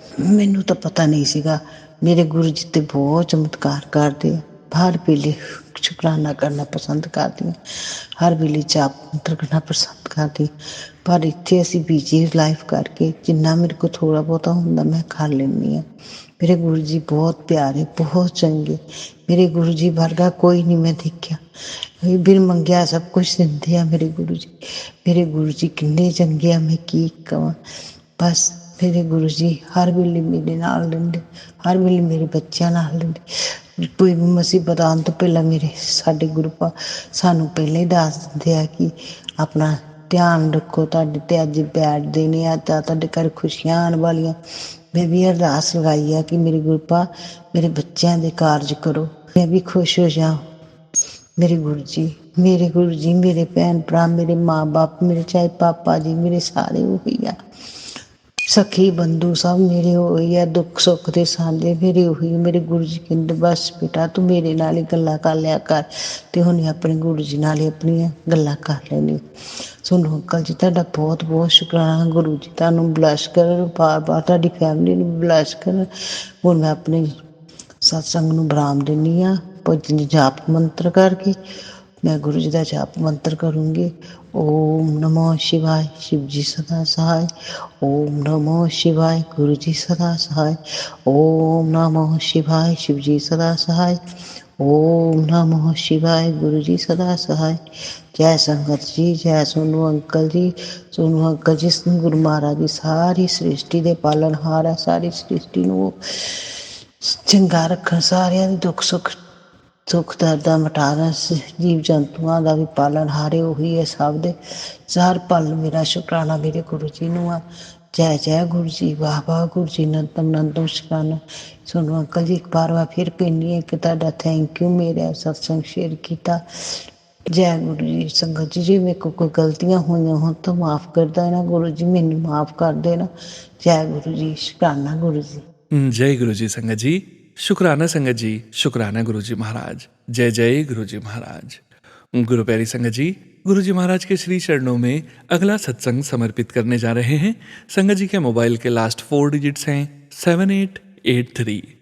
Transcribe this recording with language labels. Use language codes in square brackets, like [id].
[pa] ਮੈਨੂੰ ਤਾਂ ਪਤਾ ਨਹੀਂ ਸੀਗਾ। ਮੇਰੇ ਗੁਰੂ ਜੀ ਤੇ ਬਹੁਤ ਚਮਤਕਾਰ ਕਰਦੇ ਆ। ਹਰ ਵੇਲੇ ਸ਼ੁਕਰਾਨਾ ਕਰਨਾ ਪਸੰਦ ਕਰਦੀ ਹਾਂ, ਹਰ ਵੇਲੇ ਜਾਪ ਮੰਤਰ ਕਰਨਾ ਪਸੰਦ ਕਰਦੀ। ਪਰ ਇੱਥੇ ਅਸੀਂ ਬਿਜੀ ਲਾਈਫ ਕਰਕੇ ਜਿੰਨਾ ਮੇਰੇ ਕੋਲ ਥੋੜ੍ਹਾ ਬਹੁਤਾ ਹੁੰਦਾ ਮੈਂ ਕਰ ਲੈਂਦੀ ਹਾਂ। मेरे गुरु जी बहुत प्यारे, बहुत चंगे। मेरे गुरु जी वर्गा कोई नहीं मैं देखिया। बिन मंगिया सब कुछ दिंदे आ मेरे गुरु जी। मेरे गुरु जी किन्ने चंगे आ, मैं की कवां। बस मेरे गुरु जी हर ਵੇਲੇ ਮੇਰੇ ਨਾਲ ਰਹਿੰਦੇ, ਹਰ ਵੇਲੇ ਮੇਰੇ ਬੱਚਿਆਂ ਨਾਲ ਰਹਿੰਦੇ। ਕੋਈ ਵੀ ਮੁਸੀਬਤ ਆਉਣ ਤੋਂ ਪਹਿਲਾਂ ਮੇਰੇ ਸਾਡੇ ਗੁਰੂ ਸਾਨੂੰ ਪਹਿਲਾਂ ਹੀ ਦੱਸ ਦਿੰਦੇ ਆ ਕਿ ਆਪਣਾ ਧਿਆਨ ਰੱਖੋ, ਤੁਹਾਡੇ ਤੇ ਅੱਜ ਬੈਠਦੇ ਨੇ ਆ ਤਾਂ ਤੁਹਾਡੇ ਘਰ ਖੁਸ਼ੀਆਂ ਆਉਣ ਵਾਲੀਆਂ। ਮੈਂ ਵੀ ਅਰਦਾਸ ਲਗਾਈ ਆ ਕਿ ਮੇਰੇ ਗੁਰੂ ਮੇਰੇ ਬੱਚਿਆਂ ਦੇ ਕਾਰਜ ਕਰੋ, ਮੈਂ ਵੀ ਖੁਸ਼ ਹੋ ਜਾ। ਮੇਰੇ ਗੁਰੂ ਜੀ, ਮੇਰੇ ਭੈਣ ਭਰਾ, ਮੇਰੇ ਮਾਂ ਬਾਪ, ਮੇਰੇ ਚਾਹੇ ਪਾਪਾ ਜੀ, ਮੇਰੇ ਸਾਰੇ ਉਹੀ ਆ। ਸਖੀ ਬੰਧੂ ਸਭ ਮੇਰੇ ਉਹੀ ਆ, ਦੁੱਖ ਸੁੱਖ ਦੇ ਸਾਂਝੇ ਮੇਰੇ ਉਹੀ। ਮੇਰੇ ਗੁਰੂ ਜੀ ਕਹਿੰਦੇ ਬਸ ਬੇਟਾ ਤੂੰ ਮੇਰੇ ਨਾਲ ਹੀ ਗੱਲਾਂ ਕਰ ਲਿਆ ਕਰ, ਤੇ ਹੁਣ ਆਪਣੇ ਗੁਰੂ ਜੀ ਨਾਲ ਹੀ ਆਪਣੀਆਂ ਗੱਲਾਂ ਕਰ ਲੈਣੀ। ਸੋਨੂੰ ਅੰਕਲ ਜੀ ਤੁਹਾਡਾ ਬਹੁਤ ਬਹੁਤ ਸ਼ੁਕਰਾਨਾ। ਗੁਰੂ ਜੀ ਤੁਹਾਨੂੰ ਬਲੈਸ ਕਰਨ, ਬਾਰ ਬਾਰ ਤੁਹਾਡੀ ਫੈਮਿਲੀ ਨੂੰ ਬਲੈਸ ਕਰਨ। ਹੁਣ ਮੈਂ ਆਪਣੇ ਸਤਸੰਗ ਨੂੰ ਵਿਰਾਮ ਦਿੰਦੀ ਹਾਂ। [hi] ਭਜਨ ਜਾਪ ਮੰਤਰ ਕਰਕੇ मैं गुरु जी का जाप मंत्र करूँगी। ओम नमो शिवाय, शिव जी सदा सहाय। ओम नमो शिवाय, गुरु जी सदा सहाय। ओम नमो शिवाय, शिव जी सदा सहाय। ओम नमो शिवाय, गुरु जी सदा सहाय। जय संगत जी, जय सोनू अंकल जी। सोनू अंकल जी गुरु महाराज जी सारी सृष्टि के पालनहार है। [pa] सारी सृष्टि ਨੂੰ ਚੰਗਾ ਰੱਖਣ, ਸਾਰਿਆਂ ਦੇ ਦੁੱਖ ਸੁੱਖ ਦਰਦਾਂ ਮਿਟਾਉਣ, ਜੀਵ ਜੰਤੂਆਂ ਦਾ ਵੀ ਪਾਲਣਹਾਰੇ ਉਹੀ ਹੈ ਸਭ ਦੇ। ਹਰ ਪਲ ਮੇਰਾ ਸ਼ੁਕਰਾਨਾ ਮੇਰੇ ਗੁਰੂ ਜੀ ਨੂੰ ਆ। ਜੈ ਜੈ ਗੁਰੂ ਜੀ, ਵਾਹ ਵਾਹ ਗੁਰੂ ਜੀ, ਨੰਤਮ ਸ਼ੁਕਰਾਨਾ। ਸੋਨੂੰ ਅੰਕਲ ਜੀ ਇੱਕ ਵਾਰ ਫਿਰ ਕਹਿੰਦੀ ਹਾਂ ਕਿ ਤੁਹਾਡਾ ਥੈਂਕ ਯੂ ਮੇਰਾ ਸਤਸੰਗ ਸ਼ੇਅਰ ਕੀਤਾ। ਜੈ ਗੁਰੂ ਜੀ। ਸੰਗਤ ਜੀ, ਜੇ ਮੇਰੇ ਕੋਲ ਕੋਈ ਗਲਤੀਆਂ ਹੋਈਆਂ ਹੋਣ ਤਾਂ ਮਾਫ਼ ਕਰ ਦੇਣਾ ਗੁਰੂ ਜੀ, ਮੈਨੂੰ ਮਾਫ਼ ਕਰ ਦੇਣਾ। ਜੈ ਗੁਰੂ ਜੀ, ਸ਼ੁਕਰਾਨਾ ਗੁਰੂ ਜੀ। [hi] जय गुरु जी संगत जी। शुक्राना संगत जी, शुक्राना गुरु जी महाराज। जय जय गुरु जी महाराज। गुरु प्यारी संगत जी, गुरु जी महाराज के श्री चरणों में अगला सत्संग समर्पित करने जा रहे हैं। संगत जी के मोबाइल के लास्ट 4 डिजिट्स हैं 7883।